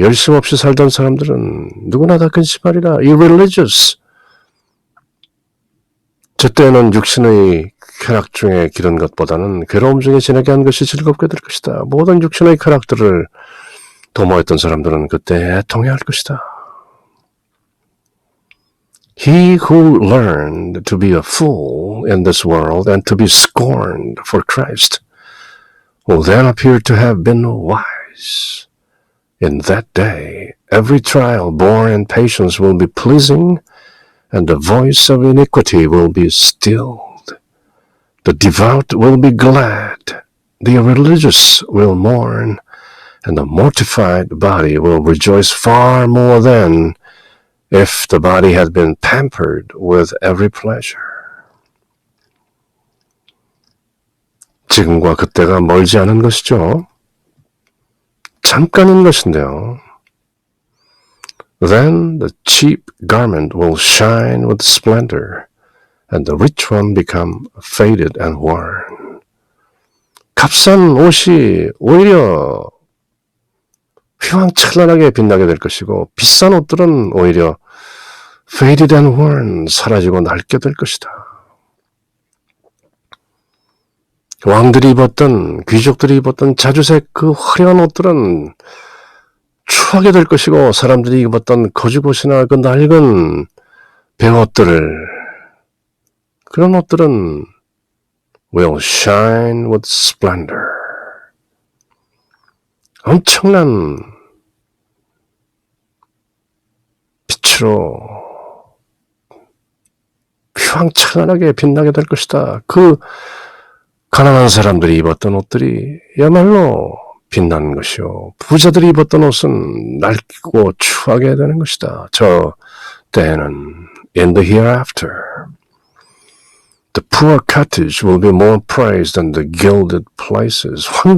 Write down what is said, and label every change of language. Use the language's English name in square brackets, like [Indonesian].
[Korean] 열심 없이 살던 사람들은 누구나 다 근심하리라. irreligious, 저 때에는 육신의 쾌락 중에 기른 것보다는 괴로움 중에 지나게 한 것이 즐겁게 될 것이다. 모든 육신의 쾌락들을 도모했던 사람들은 그때 애통해야 할 것이다. [English] He who learned to be a fool in this world and to be scorned for Christ will then appear to have been wise. In that day, every trial borne in patience will be pleasing, and the voice of iniquity will be stilled. The devout will be glad, the irreligious will mourn, and the mortified body will rejoice far more than if the body had been pampered with every pleasure. [Korean] 지금과 그때가 멀지 않은 것이죠. 잠깐인 것인데요. [English] Then the cheap garment will shine with splendor, and the rich one become faded and worn. [Korean] 값싼 옷이 오히려 휘황찬란하게 빛나게 될 것이고, 비싼 옷들은 오히려 [English] faded and worn, [Korean] 사라지고 낡게 될 것이다. 왕들이 입었던, 귀족들이 입었던 자주색 그 화려한 옷들은 추하게 될 것이고, 사람들이 입었던 거죽옷이나 그 낡은 배옷들을, 그런 옷들은 [English] will shine with splendor, [Korean] 엄청난 빛으로 휘황찬란하게 빛나게 될 것이다. 그 가난한 사람들이 입었던 옷들이 야말로 빛나는 것이요, 부자들이 입었던 옷은 낡고 추하게 되는 것이다. 저 때에는 [English] in the hereafter, the poor cottage will be more praised than the gilded places.